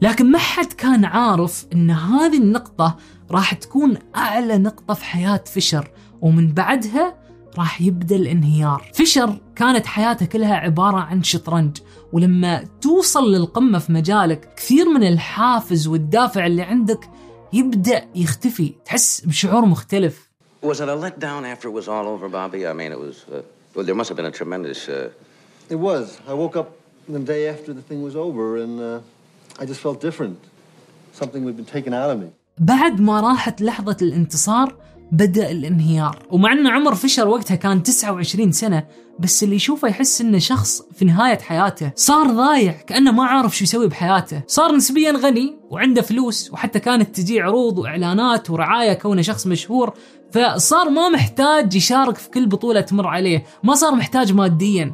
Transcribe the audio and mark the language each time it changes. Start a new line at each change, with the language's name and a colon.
Arabic: لكن ما حد كان عارف أن هذه النقطة راح تكون أعلى نقطة في حياة فيشر، ومن بعدها راح يبدأ الانهيار. فيشر كانت حياته كلها عبارة عن شطرنج، ولما توصل للقمة في مجالك كثير من الحافز والدافع اللي عندك يبدأ يختفي، تحس بشعور مختلف.
English: Was it a letdown after it was all over, Bobby? I mean, it was... Well, there must have been a tremendous... It was. I woke up the day after the thing was over and I just felt different. Something had been taken out of me.
Arabic: بعد ما راحت لحظة الانتصار بدأ الانهيار، ومع أن عمر فيشر وقتها كان 29 سنة، بس اللي يشوفه يحس أنه شخص في نهاية حياته، صار ضايع كأنه ما عارف شو يسوي بحياته. صار نسبيا غني وعنده فلوس، وحتى كانت تجي عروض وإعلانات ورعاية كونه شخص مشهور، فصار ما محتاج يشارك في كل بطولة تمر عليه، ما صار محتاج ماديا.